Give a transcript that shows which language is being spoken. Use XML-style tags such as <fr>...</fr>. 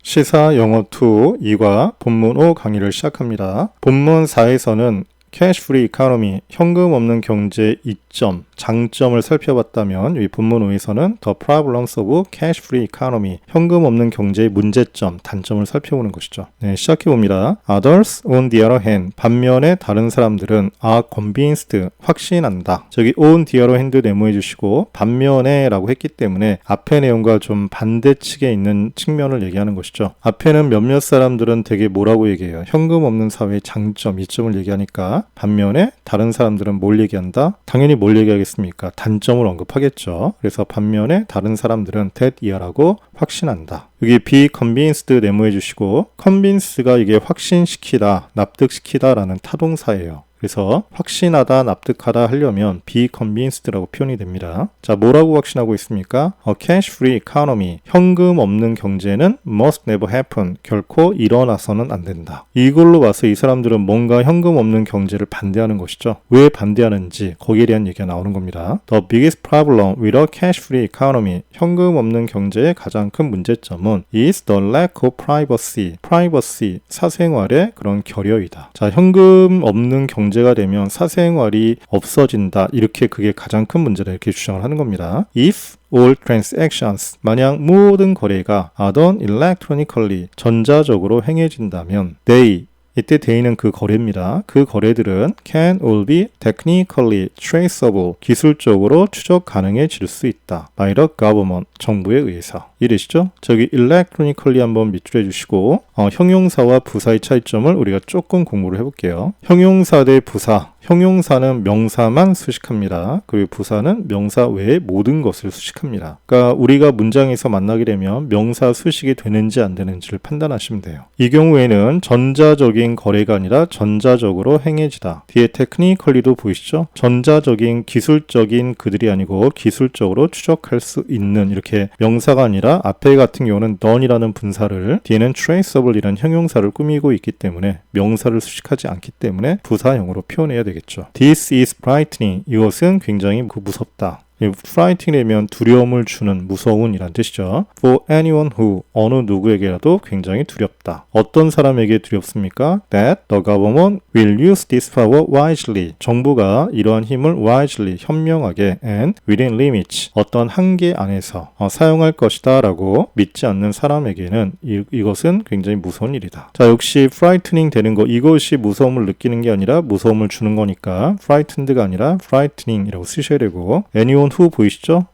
<ko>시사 영어 2 2과 본문 5 강의를 시작합니다. 본문 4에서는 Cash Free Economy, 현금 없는 경제의 이점, 장점을 살펴봤다면 이 본문 5에서는</ko> <en>The Problems of Cash Free Economy,</en> <ko>현금 없는 경제의 문제점, 단점을 살펴보는 것이죠. 네, 시작해봅니다.</ko> <en>Others, on the other hand,</en> <ko>반면에 다른 사람들은</ko> <en>are convinced,</en> <ko>확신한다. 저기 on the other hand 네모해 주시고 반면에 라고 했기 때문에 앞의 내용과 좀 반대측에 있는 측면을 얘기하는 것이죠. 앞에는 몇몇 사람들은 되게 뭐라고 얘기해요? 현금 없는 사회의 장점, 이점을 얘기하니까 반면에 다른 사람들은 뭘 얘기한다? 당연히 뭘 얘기하겠습니까? 단점을 언급하겠죠. 그래서 반면에 다른 사람들은 that year라고 확신한다. 여기 be convinced 네모해 주시고 convince가 이게 확신시키다, 납득시키다 라는 타동사예요. 그래서 확신하다, 납득하다 하려면 be convinced라고 표현이 됩니다.</ko> <en>자, 뭐라고 확신하고 있습니까? A cash free economy,</en> <ko>현금 없는 경제는</ko> <en>must never happen,</en> <ko>결코 일어나서는 안 된다. 이걸로 봐서 이 사람들은 뭔가 현금 없는 경제를 반대하는 것이죠. 왜 반대하는지 거기에 대한 얘기가 나오는 겁니다.</ko> <en>The biggest problem with a cash free economy,</en> <ko>현금 없는 경제의 가장 큰 문제점은</ko> <en>is the lack of privacy, privacy,</en> <ko>사생활의 그런 결여이다. 자, 현금 없는 경제가 되면 사생활이 없어진다. 이렇게 그게 가장 큰 문제다. 이렇게 주장을 하는 겁니다.</ko> <en>If all transactions,</en> <ko>만약 모든 거래가</ko> <en>are done electronically,</en> <ko>전자적으로 행해진다면 they, 이때 they는 그 거래입니다.</ko> <en>그 거래들은 can all be technically traceable,</en> <ko>기술적으로 추적 가능해질 수 있다.</ko> <en>by the government,</en> <ko>정부에 의해서. 이해되시죠? 저기 electronically 한번 밑줄해 주시고 형용사와 부사의 차이점을 우리가 조금 공부를 해볼게요. 형용사 대 부사. 형용사는 명사만 수식합니다. 그리고 부사는 명사 외의 모든 것을 수식합니다. 그러니까 우리가 문장에서 만나게 되면 명사 수식이 되는지 안 되는지를 판단하시면 돼요. 이 경우에는 전자적인 거래가 아니라 전자적으로 행해지다. 뒤에 technically도 보이시죠? 전자적인 기술적인 그들이 아니고 기술적으로 추적할 수 있는, 이렇게 명사가 아니라 앞에 같은 경우는 done이라는 분사를, 뒤에는 traceable이라는 형용사를 꾸미고 있기 때문에 명사를 수식하지 않기 때문에 부사형으로 표현해야 되겠죠.</ko> <en>This is frightening.</en> <ko>이것은 굉장히 무섭다. frightening 되면 두려움을 주는, 무서운 이란 뜻이죠.</ko> <en>For anyone who,</en> <ko>어느 누구에게라도 굉장히 두렵다. 어떤 사람에게 두렵습니까?</ko> <en>That the government will use this power wisely.</en> <ko>정부가 이러한 힘을 wisely, 현명하게</ko> <en>and within limits,</en> <ko>어떤 한계 안에서 사용할 것이다 라고 믿지 않는 사람에게는 이것은 굉장히 무서운 일이다. 자, 역시 frightening 되는 거, 이것이 무서움을 느끼는 게 아니라 무서움을 주는 거니까 frightened가 아니라 frightening이라고 쓰셔야 되고, anyone who 보이시죠?</ko>